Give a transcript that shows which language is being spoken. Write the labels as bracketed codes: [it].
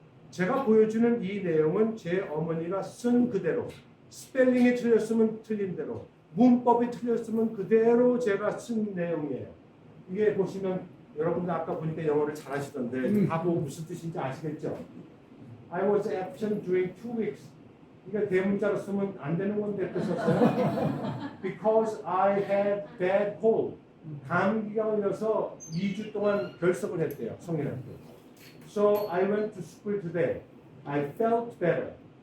[ko] 제가 보여주는 이 내용은 제 어머니가 쓴 그대로, 스펠링이 틀렸으면 틀린 대로, 문법이 틀렸으면 그대로 제가 쓴 내용이에요. 이게 보시면 여러분들 아까 보니까 영어를 잘하시던데 다 무슨 뜻인지 아시겠죠? [en] I was absent during 2 weeks. [ko] 이게 대문자로 쓰면 안 되는 건데 썼어요. [en] Because I had bad cold. [ko] 감기가 걸려서 2주 동안 결석을 했대요. 성인학교. [en] So I went to school today. I felt better.